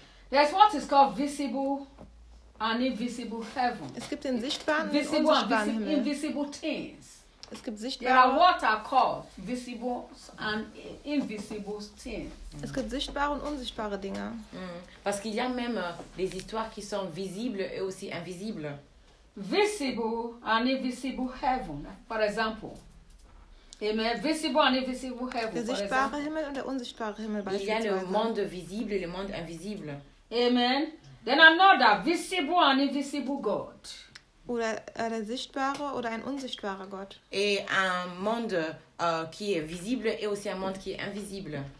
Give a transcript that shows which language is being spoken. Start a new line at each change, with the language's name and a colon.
English: There's what is called visible and invisible heaven.
German: Es gibt den sichtbaren und
English: visible
German: unsichtbaren Himmel.
English: Invisible things.
German: Es gibt sichtbare.
English: There are what are called visible and invisible things.
German: Es gibt sichtbare und unsichtbare Dinge.
French: Parce qu'il y a même des histoires qui sont visibles et aussi invisibles.
English: Visible and invisible heaven, for example. Amen. Visible and invisible heaven,
German: der sichtbare Himmel und der unsichtbare Himmel beispielsweise.
French: Il y a le monde visible et le monde invisible.
English: Amen. Then another visible and invisible God.
German: Oder der sichtbare oder ein unsichtbarer Gott.
French: Et un monde qui est visible et aussi un monde qui est invisible.